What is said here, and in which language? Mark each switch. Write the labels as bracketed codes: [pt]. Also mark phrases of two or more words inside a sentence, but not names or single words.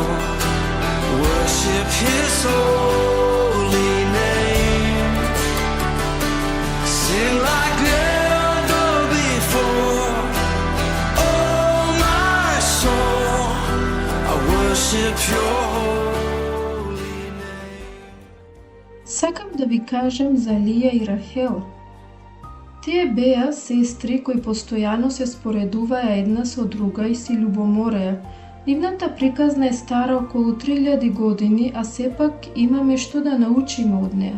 [en] Worship His holy name. Sing like never before, oh my soul. I worship Your holy name. [mk] Сакам да ви кажам за Лија и Рахел. Тие беа сестри кои постојано се споредуваја една со друга и си љубомореа, Нивната приказна е стара околу 3000 години, а сепак имаме што да научиме од неа.